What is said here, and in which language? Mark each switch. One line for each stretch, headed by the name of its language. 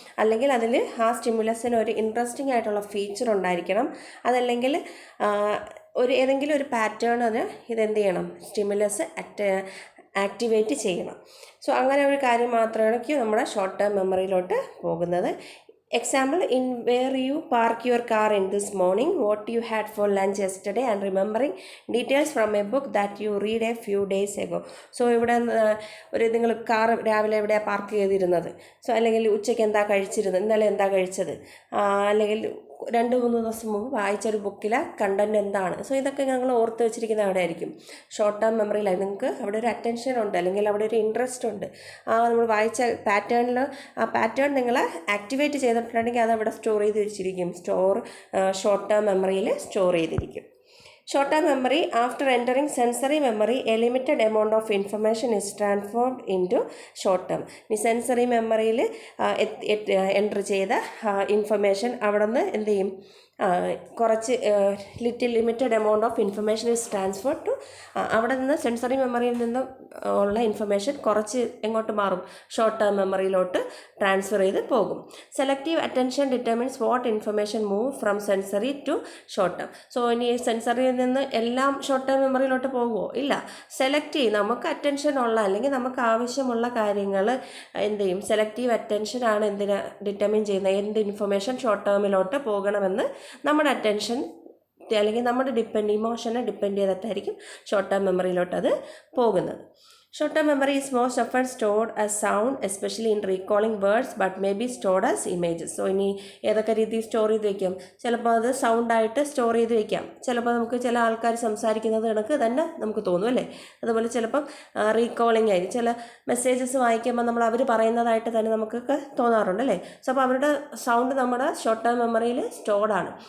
Malayalam: അല്ലെങ്കിൽ അതിൽ ആ സ്റ്റിമുലസിന് ഒരു ഇൻട്രസ്റ്റിംഗ് ആയിട്ടുള്ള ഫീച്ചർ ഉണ്ടായിരിക്കണം. അതല്ലെങ്കിൽ ഏതെങ്കിലും ഒരു പാറ്റേൺ അത് ഇതെന്ത് ചെയ്യണം, സ്റ്റിമുലസ് ആക്ടിവേറ്റ് ചെയ്യണം. സോ അങ്ങനെ ഒരു കാര്യം മാത്രമായിരിക്കും നമ്മുടെ ഷോർട്ട് ടേം മെമ്മറിയിലോട്ട് പോകുന്നത്.
English: Example, in where you park your car in this morning, what you had for lunch yesterday, and remembering details from a book that you read a few days ago.
Malayalam: So ഇവിടെ നിങ്ങൾ car രാവിലെ എവിടെയാണ് park ചെയ്തിരുന്നത്, so അല്ലെങ്കിൽ ഉച്ചയ്ക്ക് എന്താ കഴിച്ചിരുന്നത്, ഇന്നലെ എന്താ കഴിച്ചത്, അല്ലെങ്കിൽ 2-3 ദിവസം മുമ്പ് വായിച്ചൊരു ബുക്കിലെ കണ്ടൻറ് എന്താണ്. സോ ഇതൊക്കെ ഞങ്ങൾ ഓർത്ത് വെച്ചിരിക്കുന്ന അവിടെ ആയിരിക്കും ഷോർട്ട് ടേം മെമ്മറിയിലായി. നിങ്ങൾക്ക് അവിടെ ഒരു അറ്റൻഷൻ ഉണ്ട്, അല്ലെങ്കിൽ അവിടെ ഒരു ഇൻട്രസ്റ്റ് ഉണ്ട്. നമ്മൾ വായിച്ച പാറ്റേണിൽ ആ പാറ്റേൺ നിങ്ങൾ ആക്ടിവേറ്റ് ചെയ്തിട്ടുണ്ടെങ്കിൽ അത് അവിടെ സ്റ്റോർ ചെയ്ത് വെച്ചിരിക്കും. ഷോർട്ട് ടേം മെമ്മറിയിൽ സ്റ്റോർ ചെയ്തിരിക്കും.
English: Short term memory, after entering sensory memory, a limited amount of information is transformed into short term.
Malayalam: ഈ സെൻസറി മെമ്മറിയിൽ എൻ്റർ ചെയ്ത ഇൻഫർമേഷൻ അവിടെ നിന്ന് എന്ത് ചെയ്യും, കുറച്ച്
English: limited amount of information is transfer to,
Malayalam: അവിടെ നിന്ന് സെൻസറി മെമ്മറിയിൽ നിന്ന് ഉള്ള ഇൻഫർമേഷൻ കുറച്ച് എങ്ങോട്ട് മാറും, ഷോർട്ട് ടേം മെമ്മറിയിലോട്ട് ട്രാൻസ്ഫർ ചെയ്ത് പോകും.
English: Selective attention determines what information move from sensory to short term.
Malayalam: So ഇനി സെൻസറിയിൽ നിന്ന് എല്ലാം ഷോർട്ട് ടേം മെമ്മറിയിലോട്ട് പോകുമോ? ഇല്ല. സെലക്ട് ചെയ്യും, നമുക്ക് അറ്റൻഷൻ ഉള്ള അല്ലെങ്കിൽ നമുക്ക് ആവശ്യമുള്ള കാര്യങ്ങൾ എന്ത് ചെയ്യും, സെലക്റ്റീവ് അറ്റൻഷനാണ് എന്തിനാ ഡിറ്റർമിൻ ചെയ്യുന്നത്, എന്ത് ഇൻഫർമേഷൻ ഷോർട്ട് ടേമിലോട്ട് പോകണമെന്ന് നമ്മുടെ അറ്റൻഷൻ അല്ലെങ്കിൽ നമ്മുടെ ഇമോഷനെ ഡിപ്പെൻഡ് ചെയ്തിട്ടായിരിക്കും ഷോർട്ട് ടേം മെമ്മറിയിലോട്ട് അത് പോകുന്നത്.
English: Short term memory is most often stored as sound, especially in recalling words, but may be stored as images.
Malayalam: So ഇനി ഏതൊക്കെ രീതിയിൽ സ്റ്റോർ ചെയ്ത് വയ്ക്കാം, ചിലപ്പോൾ അത് സൗണ്ടായിട്ട് സ്റ്റോർ ചെയ്ത് വയ്ക്കാം, ചിലപ്പോൾ നമുക്ക് ചില ആൾക്കാർ സംസാരിക്കുന്നത് കണക്ക് തന്നെ നമുക്ക് തോന്നും അല്ലേ. അതുപോലെ ചിലപ്പം റീകോളിംഗ് ആയിരിക്കും, ചില മെസ്സേജസ് വായിക്കുമ്പോൾ നമ്മൾ അവർ പറയുന്നതായിട്ട് തന്നെ നമുക്കൊക്കെ തോന്നാറുണ്ട് അല്ലേ. സോ അപ്പോൾ അവരുടെ സൗണ്ട് നമ്മുടെ ഷോർട്ട് ടേം മെമ്മറിയിൽ സ്റ്റോർഡാണ്.